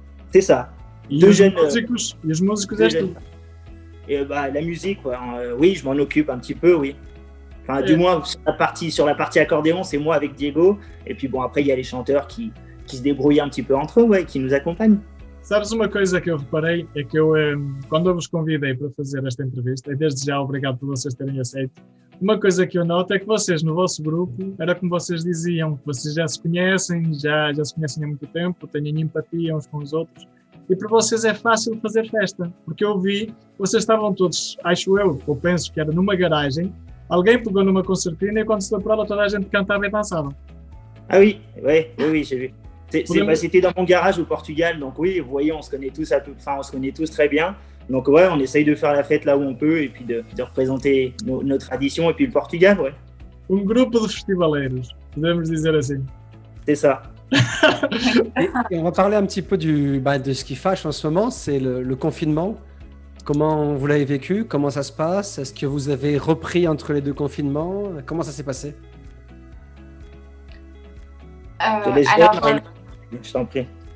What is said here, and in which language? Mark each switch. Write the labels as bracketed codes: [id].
[fr] C'est ça. [pt] E os músicos és tu? [fr] Et la musique, oui, je m'en occupe un petit peu, oui. Enfin, du moins sur la partie accordéon, c'est moi avec Diego. Et puis bon, après il y a les chanteurs qui se débrouillent un petit peu entre eux, ouais, qui nous accompagnent. [pt] Sabes uma coisa que eu reparei é que quando eu vos convidei para fazer esta entrevista, e desde já obrigado por vocês terem aceito, uma coisa que eu noto é que vocês no vosso grupo, era como vocês diziam, vocês já se conhecem há muito tempo, têm empatia uns com os outros, e para vocês é fácil fazer festa, porque eu vi, vocês estavam todos, acho eu, ou penso que era numa garagem, alguém pegou numa concertina e quando se deu por ela toda a gente cantava e dançava. [fr] Ah oui, j'ai vu. C'était dans mon garage au Portugal, donc oui, vous voyez, on se connaît tous très bien. Donc ouais, on essaye de faire la fête là où on peut et puis de représenter nos traditions et puis le Portugal, ouais. [pt] Grupo de festivaleiros, podemos dizer assim. [fr] C'est ça. et on va parler un petit peu de ce qui fâche en ce moment, c'est le confinement. Comment vous l'avez vécu? Comment ça se passe? Est-ce que vous avez repris entre les deux confinements? Comment ça s'est passé? Je t'en prie.